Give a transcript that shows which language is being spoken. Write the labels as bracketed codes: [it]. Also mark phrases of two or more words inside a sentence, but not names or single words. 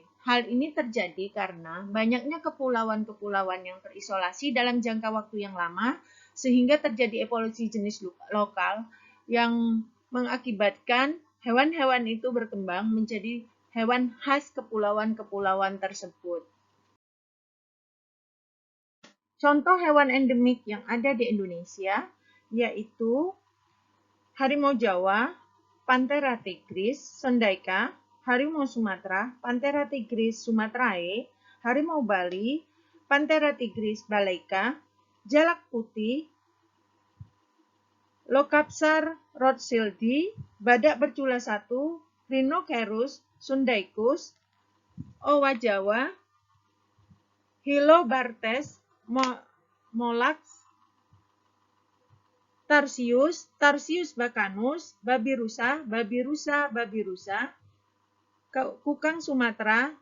[id] Hal ini terjadi karena banyaknya kepulauan-kepulauan yang terisolasi dalam jangka waktu yang lama, sehingga terjadi evolusi jenis lokal yang mengakibatkan hewan-hewan itu berkembang menjadi hewan khas kepulauan-kepulauan tersebut. Contoh hewan endemik yang ada di Indonesia yaitu harimau Jawa, Panthera tigris, Sondaika, harimau Sumatera, Panthera tigris sumatrae, harimau Bali, Panthera tigris balaika, jalak putih, Leucapsar rothschildi, badak bercula 1, Rhinoceros sundaicus, owa Jawa, Hylobartes molax, Tarsius bacanus, babi rusa, kukang Sumatera,